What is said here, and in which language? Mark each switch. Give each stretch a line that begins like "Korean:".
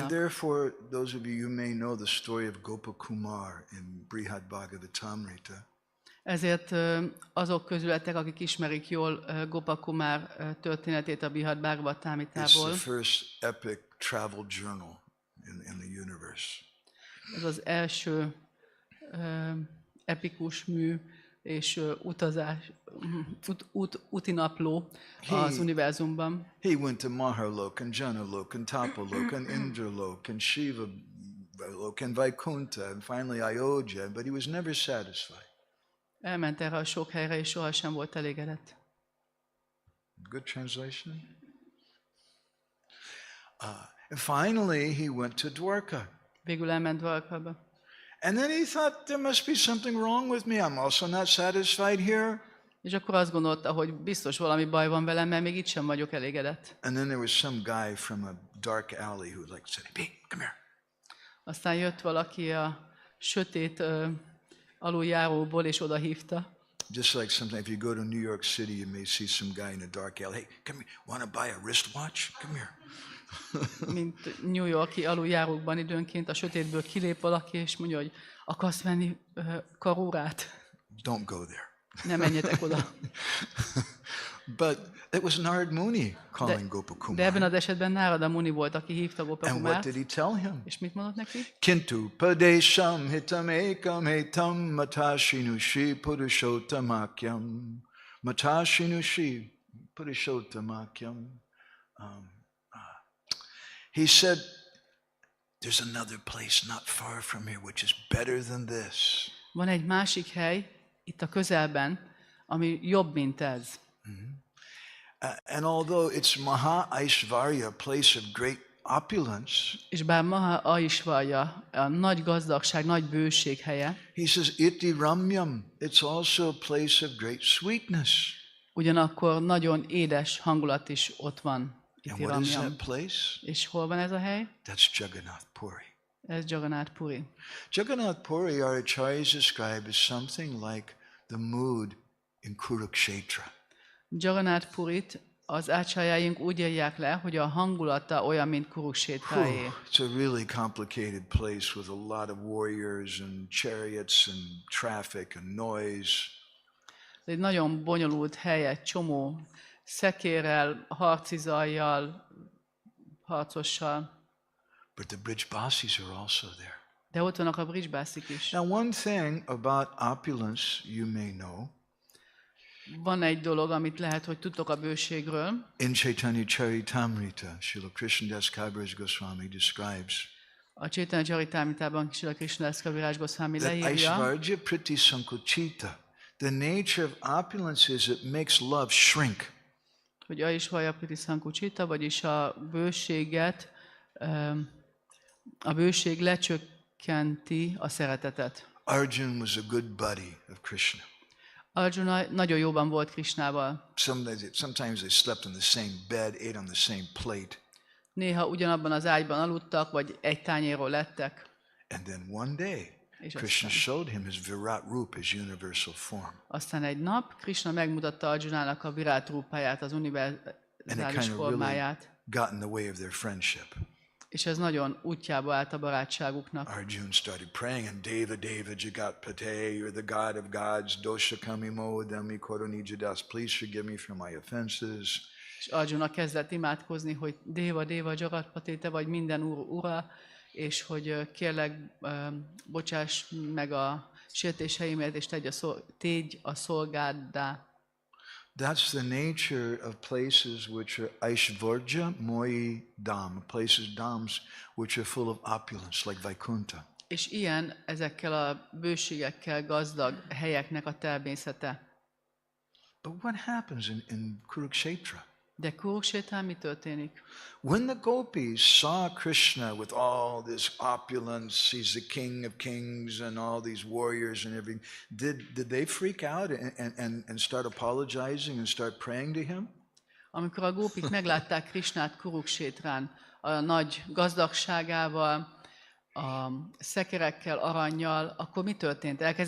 English: And therefore, those of you may know the story of Gopakumar in Brihad Bhagavatamrita.
Hungarian: Ezért azok közületek, akik ismerik jól Gopakumar történetét a Brihad Bhagavatamritából.
English: It's the first epic travel journal in the universe.
Hungarian: Ez az első epikus mű és utazás, útinapló az univerzumban.
English: He went to Maharlok and Janalok and Tapalok and Indralok and Shiva Lok and Vaikuntha and finally Ayodhya, but he was never satisfied.
Hungarian: Elment erre a sok helyre, és sohasem volt elégedett.
English: Good translation? And finally he went to Dwarka.
Hungarian: Végül elment Dwarkába.
English: And then he thought, there must be something wrong with me. I'm also not satisfied here.
Hungarian: És akkor azt gondolta, hogy biztos valami baj van velem, mert még itt sem vagyok elégedett.
English: And then there was some guy from a dark alley who said, hey, come here.
Hungarian: Aztán jött valaki a sötét aluljáróból, és oda hívta.
English: Just like sometimes if you go to New York City, you may see some guy in a dark alley. Hey, come here. Want to buy a wristwatch? Come here.
Hungarian: Mint New Yorki aluljárókban időnként a sötétből kilép valaki, és mondja, hogy akarsz venni karórát?
English: Don't go there.
Hungarian: Ne menjetek oda.
English: But it was Narad Muni calling Gopakumar.
Hungarian: De ebben az esetben Narada Muni volt, aki hívta
English: And what
Hungarian: Gopakumart.
English: did he tell him?
Hungarian: És mit mondott neki?
Sanskrit: Kintu padesham hitam ekam hetam matashinushi purushottamakyam. Matashinushi purushottamakyam.
English: He said, there's another place not far from here which is better than this.
Hungarian: Van egy másik hely itt a közelben, ami jobb, mint ez.
English: And although it's Maha Aishvarya, a place of great opulence,
Hungarian: És bár Maha Aishvarya, a nagy gazdagság, nagy bőség helye,
English: he says,
Sanskrit: iti ramyam,
English: it's also a place of great sweetness.
Hungarian: ugyanakkor nagyon édes hangulat is ott van.
English: And what is that place?
Hungarian: És hol van ez a hely?
English: That's Jagannath Puri.
Hungarian: Ez Jagannath Puri.
English: Jagannath Puri, our acharyas describe as something like the mood in Kurukshetra.
Hungarian: Jagannath Purit az ácsájáink úgy írják le, hogy a hangulata olyan, mint Kuruksétráé.
English: It's a really complicated place with a lot of warriors and chariots and traffic and noise.
Hungarian: Ez egy nagyon bonyolult hely, egy csomó szekérrel, harci zajjal, harcossal.
English: But the Brijbasis are also there.
Hungarian: De ott vannak a Brijbásik is.
English: Now one thing about opulence you may know.
Hungarian: Van egy dolog, amit lehet, hogy tudtok a bőségről.
English: In Chaitanya Charitamrita, Srila Krishnadas Kaviraj Goswami describes.
Hungarian: A Chaitanya Charitamritában Srila Krishnadas Kaviraj Goswami leírja,
Sanskrit: Aishvarya Priti Sankuchita.
English: The nature of opulence is it makes love shrink.
Hungarian: Hogy
Sanskrit: Aishvarya Priti Sankuchita,
Hungarian: vagyis a bőség lecsökkenti a szeretetet.
English: Arjuna was a good buddy of Krishna.
Hungarian: Arjuna nagyon jóban volt Krishnával.
English: Sometimes they slept in the same bed, ate on the same plate.
Hungarian: Néha ugyanabban az ágyban aludtak, vagy egy tányérról lettek.
English: And then one day, Krishna showed him his Virat Rupa, his universal form.
Hungarian: Aztán egy nap Krishna megmutatta Arjunának a Virat Rupáját, az univerzális formáját.
English: Got in the way of their friendship.
Hungarian: És ez nagyon útjába állt a barátságuknak.
English: Arjuna started praying, and
Sanskrit: Deva Deva Jagatpate,
English: you're the God of gods,
Sanskrit: dosha kami modami koronijadas,
English: please forgive me for my offenses.
Hungarian: És Arjuna kezdett imádkozni, hogy
Sanskrit: Deva Deva Jagatpate,
Hungarian: te vagy minden ura, és hogy kérlek, bocsáss meg a sértéseimet, és tégy a szolgáddá.
English: That's the nature of places which are Aishvarya, Moi, Dham, places, dhams, which are full of opulence, like Vaikuntha.
Hungarian: És ilyen ezekkel a bőségekkel gazdag helyeknek a természete.
English: But what happens in Kurukshetra?
Hungarian: De Kurukshetrán mi történik?
English: When the gopis saw Krishna with all this opulence, he's the king of kings and all these warriors and everything, did they freak out and start apologizing and start praying to him?
Hungarian: Amikor a gópik meglátták Krishnát Kurukshetrán, a nagy gazdagságával, a szekerekkel, arannyal, akkor mi történt?